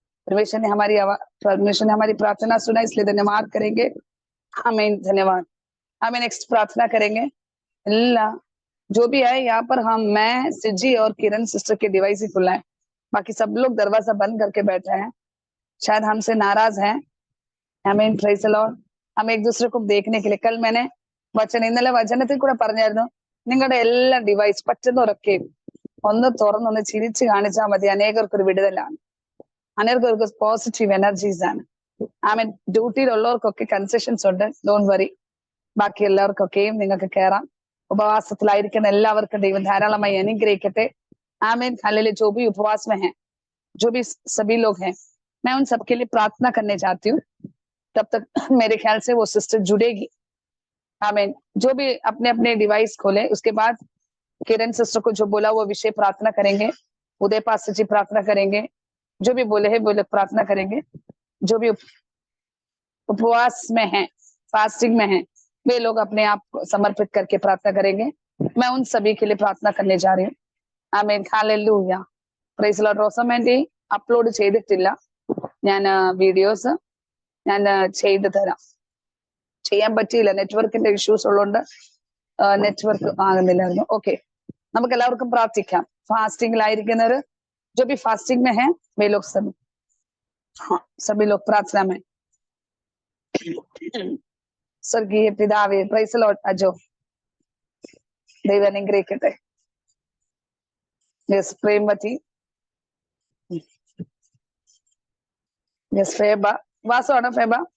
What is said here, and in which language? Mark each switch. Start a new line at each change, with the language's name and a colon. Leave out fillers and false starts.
Hindi: परमेश्वर ने हमारी प्रार्थना सुना, इसलिए धन्यवाद करेंगे। आमीन, धन्यवाद। हमें नेक्स्ट प्रार्थना करेंगे। अल्लाह जो भी है यहाँ पर, मैं सिजी और किरण सिस्टर के डिवाइस ही खुला है, बाकी सब लोग दरवाजा बंद करके बैठे हैं, शायद हमसे नाराज हैं। आमीन, प्रेज द लॉर्ड। हम एक दूसरे को देखने के लिए, कल मैंने
Malayalam: ഇന്നലെ വചനത്തിൽ കൂടെ പറഞ്ഞായിരുന്നു, നിങ്ങളുടെ എല്ലാ ഡിവൈസ് പറ്റുന്നവരൊക്കെ ഒന്ന് തുറന്നൊന്ന് ചിരിച്ചു കാണിച്ചാൽ മതി, അനേകർക്കൊരു വിടുതലാണ്, അനേകർക്ക് പോസിറ്റീവ് എനർജീസ് ആണ്. ആമീൻ. ഡ്യൂട്ടിയിലുള്ളവർക്കൊക്കെ കൺസെഷൻസ് ഉണ്ട്, ഡോണ്ട് വറി. ബാക്കി എല്ലാവർക്കൊക്കെയും നിങ്ങൾക്ക് കയറാം. ഉപവാസത്തിലായിരിക്കുന്ന എല്ലാവർക്കും ദൈവം ധാരാളമായി അനുഗ്രഹിക്കട്ടെ.
Hindi: आमीन, हालेलुया। जो भी उपवास में है, जो भी सभी लोग हैं, मैं उन सबके लिए प्रार्थना करने चाहती हूँ। तब तक मेरे ख्याल से वो सिस्टर जुड़ेगी। आमीन। जो भी अपने अपने डिवाइस खोले, उसके बाद किरण सिस्टर को जो बोला वो विषय प्रार्थना करेंगे, उदय पास्टर जी प्रार्थना करेंगे, जो भी बोले है वो लोग प्रार्थना करेंगे। जो भी उपवास में है, फास्टिंग में है, वे लोग अपने आप को समर्पित करके प्रार्थना करेंगे। मैं उन सभी के लिए प्रार्थना करने जा रही हूँ।
Malayalam: ആമേൻ, ഹല്ലേലൂയ, പ്രൈസ് ലോർഡ്. റോസമ്മേന്റെ അപ്ലോഡ് ചെയ്തിട്ടില്ല ഞാൻ വീഡിയോസ്, ഞാൻ ചെയ്തു തരാം. ചെയ്യാൻ പറ്റിയില്ല, നെറ്റ്വർക്കിന്റെ ഇഷ്യൂസ് ഉള്ളതുകൊണ്ട് നെറ്റ്വർക്ക് ആകുന്നില്ലായിരുന്നു. ഓക്കെ, നമുക്ക് എല്ലാവർക്കും പ്രാർത്ഥിക്കാം. ഫാസ്റ്റിംഗിലായിരിക്കുന്നവര്,
Hindi: जो भी फास्टिंग में है वे लोग सभी लोग प्रार्थना में। स्वर्गीय
Malayalam: पिതാവേ, പ്രൈസ് ലോർഡ്. അജോ, ദൈവം അനുഗ്രഹിക്കട്ടെ. യെസ്, പ്രേമവതി. യെസ്, ഫേബ. വാസമാണോ ഫേബ?